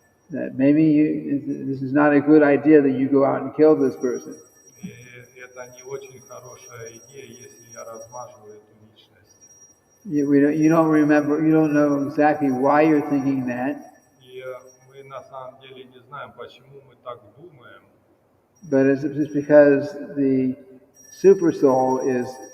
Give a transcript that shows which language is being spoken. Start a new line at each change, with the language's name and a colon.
English: that maybe this is not a good idea that you go out and kill this person.
Russian: и это не очень хорошая идея, если я размажу эту личность.
English: You don't know exactly why you're thinking that.
Russian: И мы на самом деле не знаем, почему мы так думаем.
English: But it's just because the super soul is